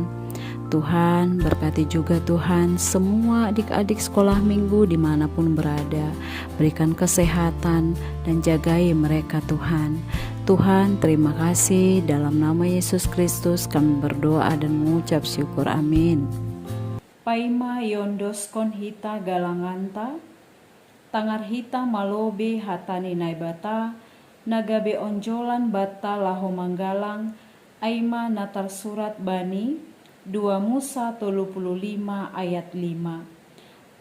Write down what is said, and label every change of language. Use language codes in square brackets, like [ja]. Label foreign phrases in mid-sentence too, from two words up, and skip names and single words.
[id] Tuhan, berkati juga Tuhan semua adik-adik sekolah minggu dimanapun berada. Berikan kesehatan dan jagai mereka Tuhan. Tuhan, terima kasih. Dalam nama Yesus Kristus kami berdoa dan mengucap syukur. Amin. [bts] Paima yondos kon hita galanganta, tangar hita malobe hatani naibata, nagabe onjolan bata laho manggalang aima natar surat bani 2 Musa 35 ayat 5.